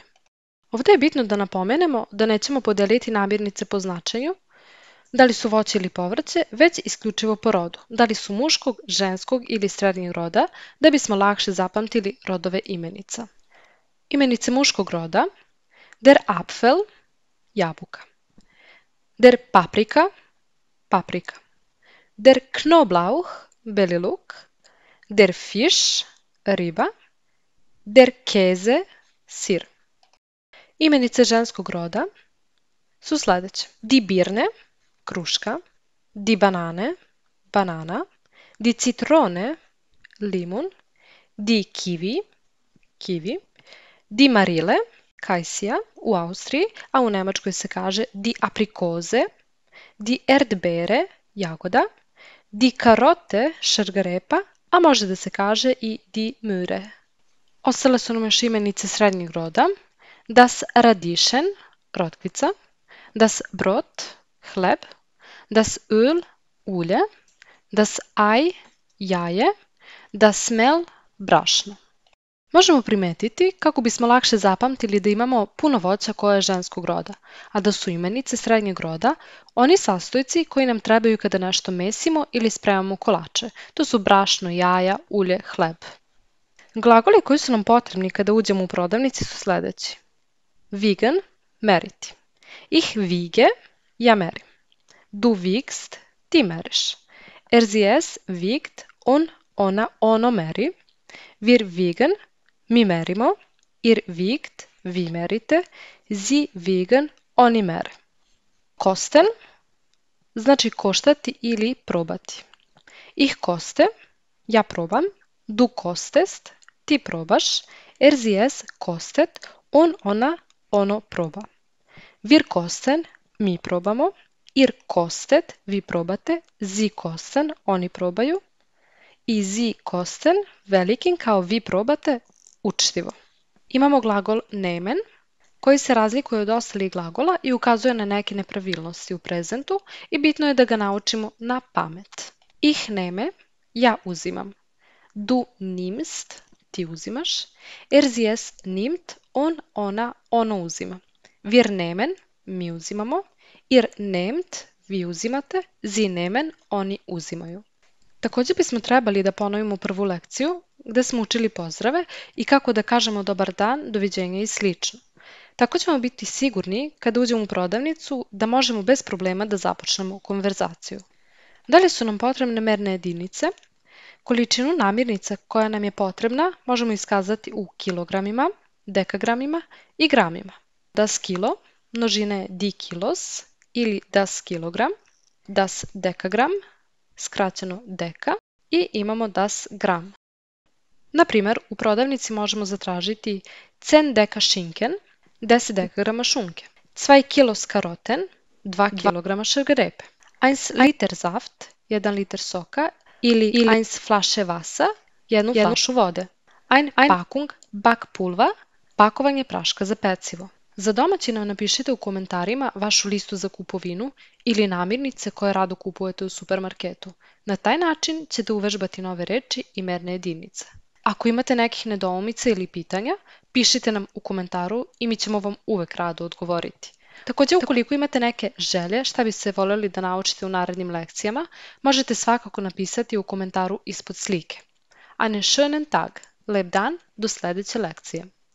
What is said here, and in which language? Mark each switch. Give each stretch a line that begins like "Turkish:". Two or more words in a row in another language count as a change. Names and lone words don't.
Serbian: Ovdje je bitno da napomenemo da nećemo podeliti namirnice po značaju, da li su voće ili povrće, već isključivo po rodu, da li su muškog, ženskog ili srednjeg roda, da bismo lakše zapamtili rodove imenica. Imenice muškog roda:
German: der Apfel, jabuka; der Paprika, paprika; der Knoblauch,
Serbian: beli luk;
German: der Fisch, riba; der Käse, sir.
Serbian: Imenice ženskog roda su sljedeće:
German: die Birne,
Serbian: kruška;
German: die Banane,
Serbian: banana;
German: die Zitrone,
Serbian: limun;
German: die Kiwi,
Serbian: kiwi;
German: die Marille,
Serbian: kajsija u Austriji, a u Njemačkoj se kaže
German: die Aprikose; die Erdbeere,
Serbian: jagoda;
German: die Karote,
Serbian: šargarepa, a može da se kaže i
German: die Möhre.
Serbian: Ostale su nam još imenice srednjeg roda:
German: das Radieschen, rotkvica; das Brot, hleb; das Öl, ulje; das Ei, jaje; das Mehl,
Serbian: brašno. Možemo primetiti kako bismo lakše zapamtili da imamo puno voća koje je ženskog roda, a da su imenice srednjeg roda oni sastojci koji nam trebaju kada nešto mesimo ili spremamo kolače. To su brašno, jaja, ulje, hleb. Glagoli koji su nam potrebni kada uđemo u prodavnici su sljedeći:
German: wiegen, meriti; ich wiege,
Serbian: ja merim;
German: du wiegst,
Serbian: ti meriš;
German: sie es wiegt,
Serbian: on, ona, ono meri;
German: wir wiegen,
Serbian: mi merimo;
German: ihr wiegt,
Serbian: vi merite;
German: sie wiegen,
Serbian: oni mere. Kosten znači koštati ili probati.
German: Ich koste,
Serbian: ja probam;
German: du kostest,
Serbian: ti probaš;
German: sie es kostet,
Serbian: on, ona, ono proba.
German: Wir kosten,
Serbian: mi probamo;
German: ihr kostet,
Serbian: vi probate;
German: sie kosten,
Serbian: oni probaju; i
German: sie kosten,
Serbian: velikim kao vi probate, učtivo. Imamo glagol nehmen, koji se razlikuje od ostalih glagola i ukazuje na neke nepravilnosti u prezentu i bitno je da ga naučimo na pamet.
German: Ich nehme,
Serbian: ja uzimam;
German: du nimmst,
Serbian: ti uzimaš;
German: sie es nimmt,
Serbian: on, ona, ono uzima;
German: wir nehmen,
Serbian: mi uzimamo;
German: ihr nehmt,
Serbian: vi uzimate;
German: sie nehmen,
Serbian: oni uzimaju. Također bismo trebali da ponovimo prvu lekciju gdje smo učili pozdrave i kako da kažemo dobar dan, doviđenja i slično. Tako ćemo biti sigurni kada uđemo u prodavnicu da možemo bez problema da započnemo konverzaciju. Dalje su nam potrebne merne jedinice. Količinu namirnica koja nam je potrebna možemo iskazati u kilogramima, dekagramima i gramima.
German: Das kilo, množine die kilos ili das kilogram; das dekagram,
Serbian: skraćeno deka; i imamo
German: das gram.
Serbian: Na primjer, u prodavnici možemo zatražiti 10
German: deka Schinken,
Serbian: 10 dekagrama šunke; 2
German: kilos Karoten,
Serbian: 2 kg šargarepe; 1
German: liter Saft,
Serbian: 1 liter soka ili 1
German: Flasche Wasser,
Serbian: 1 flašu vode; 1
German: Packung Backpulver,
Serbian: pakovanje praška za pecivo. Za domaći nam napišite u komentarima vašu listu za kupovinu ili namirnice koje rado kupujete u supermarketu. Na taj način ćete uvežbati nove reči i merne jedinice. Ako imate nekih nedoumica ili pitanja, pišite nam u komentaru i mi ćemo vam uvek rado odgovoriti. Također, ukoliko imate neke želje šta biste voljeli da naučite u narednim lekcijama, možete svakako napisati u komentaru ispod slike.
German: Einen schönen Tag,
Serbian: lep dan, do sljedeće lekcije.